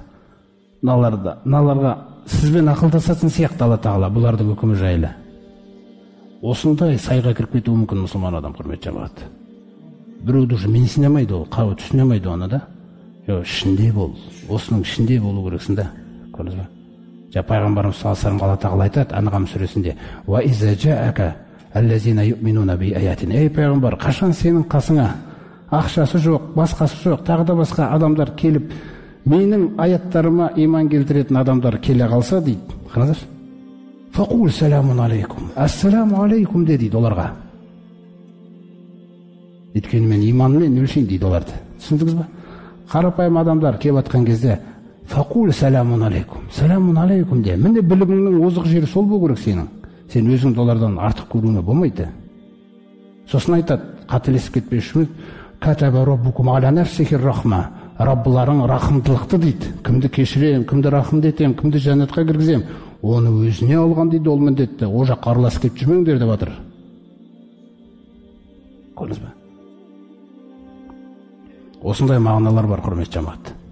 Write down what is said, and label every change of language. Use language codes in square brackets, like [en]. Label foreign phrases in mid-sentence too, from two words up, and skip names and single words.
[kk] Мыналарға сізбен ақылдасатын сияқты Алла Тағала, бұлардың үкімі жайлы. Осындай сайға кіріп кетуі мүмкін мұсылман адам, құрметті жамағат. Біреуді уже менсінемейді ол, қауы түсінемейді оны да. Ішінде бол, осының ішінде болу керексің да. Көрдіңіз бе? Пайғамбарымыз [ar] صلى الله عليه وسلم [kk] Алла Тағала айтады Анғам сүресінде: [ar] "وإذا جاءك الذين يؤمنون بآياتنا". [kk] Ей пайғамбар, қашан сенің қасыңа ақшасы жоқ, басқасы жоқ, тағы да басқа адамдар келіп, менің аяттарыма иман келтіретін адамдар келе қалса дейді. [ar] Қараңыздар. فقل سلام عليكم. السلام عليكم [kk] дейді оларға. Өйткені мен иманмен өлшейін дейді оларды. Түсіндіңіз бе? Қарапайым адамдар келіп атқан кезде [ar] فقل سلام عليكم. سلام عليكم де. [kk] Міне біліміңнің озық жері сол болу керек сенің. Сен өзіңді олардан артық көруіне болмайды. Сосын айтады, қателесіп кетпес үшін, [ar] كتب ربكم على نفسه الرحمة. [kk] Раббыларың рахымдылықты дейді. Кімді кешірем, кімді рахымды етем, кімді жәннатқа кіргізем, оны өзіне алған дейді, ол міндетті. О жаққа араласып кетіп жүрмеңдер деп жатыр. Көрдіңіз бе? Осындай мағыналар бар, құрметті жамағат.